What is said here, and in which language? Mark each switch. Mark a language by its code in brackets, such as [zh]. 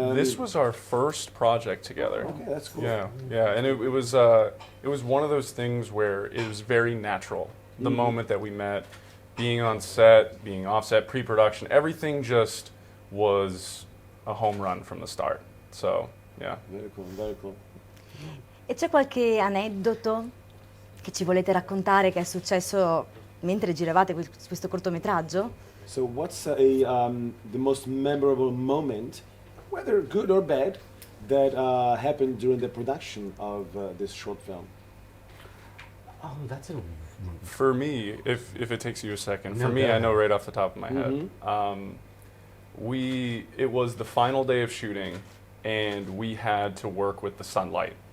[en] This was our first project together. Okay, that's cool. Yeah, and it was one of those things where it was very natural. The moment that we met, being on set, being offset, pre-production, everything just was a home run from the start. So, yeah. Very cool, very cool. [it] E c'è qualche aneddoto che ci volete raccontare che è successo mentre giravate questo cortometraggio? [en] So what's the most memorable moment, whether good or bad, that happened during the production of this short film? Oh, that's a... For me, if it takes you a second, No, for me, go I know ahead. right off the top of my head. It was the final day of shooting, and we had to work with the sunlight.